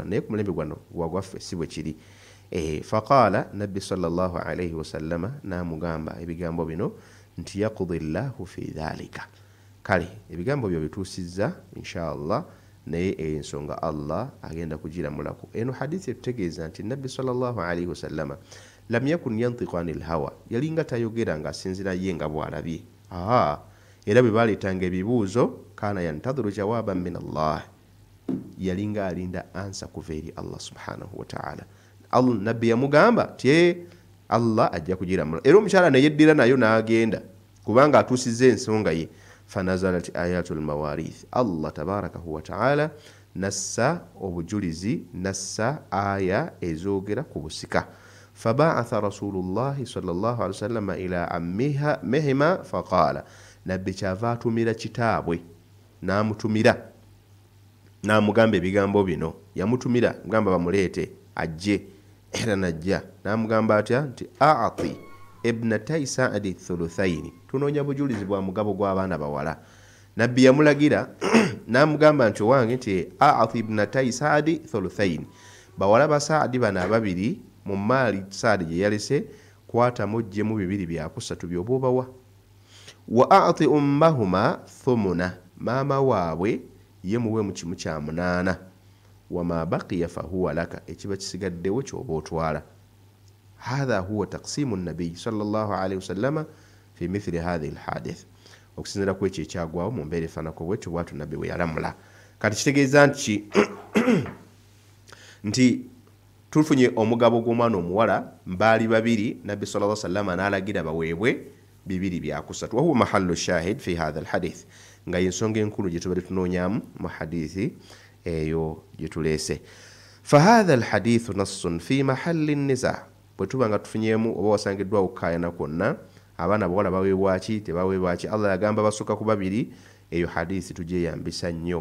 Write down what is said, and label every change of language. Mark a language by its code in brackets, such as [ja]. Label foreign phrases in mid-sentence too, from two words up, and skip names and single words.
[lg] Naye ku mulembe gwano wagwaffe si bwe kiri. Faqaala, nabbi [ar] صلى الله عليه وسلم [lg] n'amugamba ebigambo bino nti [ar] يقضي الله في ذلك, [lg] kale ebigambo byo bituusizza inshallah, naye ensonga Allah agenda kugiramulako. Eno hadithi etutegeeza nti nabbi [ar] صلى الله عليه وسلم لم يكن ينطق عن الهوى, [lg] yalinga tayogera nga asinzira ye nga bw'alabye. Era bwe baaleetanga ebibuuzo, [ar] كان ينتظر جوابا من الله, [lg] yalinga alinda ansa kuva eri Allah [ar] سبحانه وتعالى. [lg] Nabbi yamugamba ti Allah ajja kugiramula. Era omukyala ne yeddira nayo n'agenda, kubanga atuusizza ensonga ye. [ar] فنزلت آية المواريث، الله تبارك وتعالى [lg] nassa obujulizi, nassa aya ezoogera ku busika. [ar] فبعث رسول الله صلى الله عليه وسلم إلى عمهما فقال, [lg] nabbi kyava atumira kitaabwe, n'amutumira n'amugamba ebigambo bino. Yamutumira mugamba bamuleete ajje, era najja. N'amugamba atya nti [ar] أعط ابنتي سعد الثلثين, [lg] tunoonya bujulizi bwa mugabo gw'abaana bawala. Nabbi yamulagira n'amugamba nti owange nti [ar] أعط ابنتي سعد الثلثين, [lg] bawala ba Saadi bano ababiri mu maali Saadi gye yalese, kwatamu ggyemu 2/3 by'oba obawa. [ar] وأعط أمهما الثمن, [lg] maama waabwe ye muwe mu 1/8. [ar] وما بقي فهو لك, [lg] ekiba kisigaddewo ky'oba otwala. [ar] هذا هو تقسيم النبي صلى الله عليه وسلم في مثل هذا الحديث, [lg] okusinzira ku ekyo ekyagwawo mu mbeera efaanako bwetyo bwatu nabbi bwe yalamula. Kati kitegeeza nti tufunye omugabo gw'omwana omuwala, mbaali babiri, nabbi [ar] صلى الله عليه وسلم [lg] n'alagira baweebwe 2/3. [ar] وهو محل الشاهد في هذا الحديث, [lg] nga yensonga enkulu gye tubadde tunoonyaamu mu hadithi eyo gye tuleese. [ar] فهذا الحديث نص في محل النزاع, [lg] bwe tuba nga tufunyeemu oba wasangiddwa okukaayana kwonna, abaana bawala baweebwaki tebaweebwaki, Allah yagamba basukka ku 2, eyo hadithi tugyeyambisa nnyo.